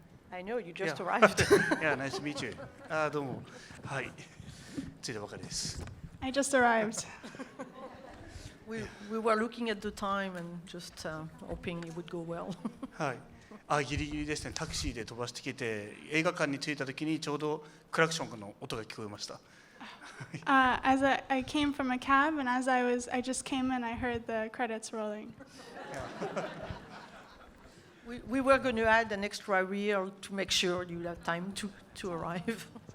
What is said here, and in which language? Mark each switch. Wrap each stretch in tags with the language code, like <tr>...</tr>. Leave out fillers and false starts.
<en>I know, you just arrived. Yeah, nice to meet you.</en> <ja>どうも。はい。ついたばかりです。</ja> <en>I just arrived. We were looking at the time and just hoping it would go well.</en> <ja>はい。ギリギリですね。タクシーで飛ばしてきて、映画館に着いた時にちょうどクラクションの音が聞こえました。</ja> <en>As I came from a cab, and as I just came in, I heard the credits rolling. We were going to add an extra reel to make sure you have time to arrive.</en>